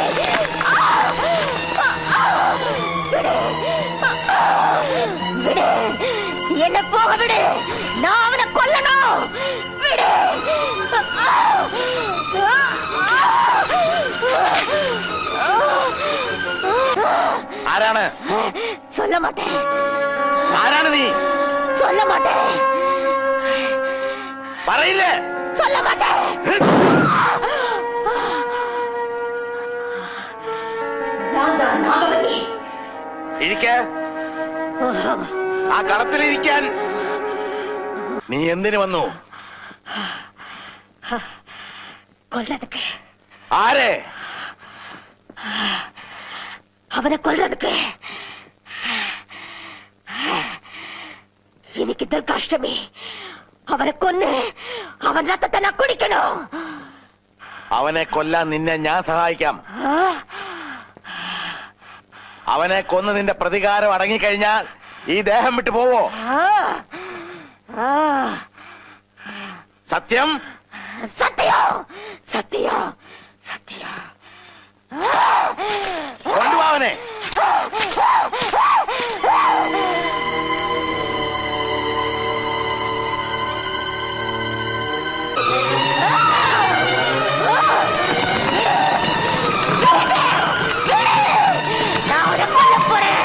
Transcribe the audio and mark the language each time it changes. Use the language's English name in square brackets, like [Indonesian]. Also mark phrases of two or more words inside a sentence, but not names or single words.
[Tamil] விடு. என்ன போக விடு. நான் அவனை கொல்லணும். விடு. [Malayalam] ആരാണ്? [Tamil] சொல்ல மாட்டேன். [Malayalam] ആരാണ് നീ? [Tamil] சொல்ல மாட்டேன். [Malayalam] പറയില്ലേ? [Tamil] சொல்ல மாட்டேன். [Malayalam] ഇരിക്ക. ആ കളത്തിലിരിക്കാൻ നീ എന്തിനു വന്നു? [Tamil] கொல்றதுக்கு. [Malayalam] ആരെ? [Tamil] அவனை கொல்றதுக்கு. இன்னைக்கு துர்காஷ்டமி. [Malayalam] അവനെ കൊന്ന് അവൻ രക്തത്തെ ഞാൻ കുടിക്കണം. അവനെ കൊല്ലാൻ നിന്നെ ഞാൻ സഹായിക്കാം. അവനെ കൊന്ന് നിന്റെ പ്രതികാരം അടങ്ങിക്കഴിഞ്ഞാൽ ഈ ദേഹം വിട്ടു പോവോ? സത്യം? സത്യം. സത്യം. സത്യം. കൊണ്ടുപോ അവനെ. [Tamil] நான் அவனை கொல்ல போறேன்.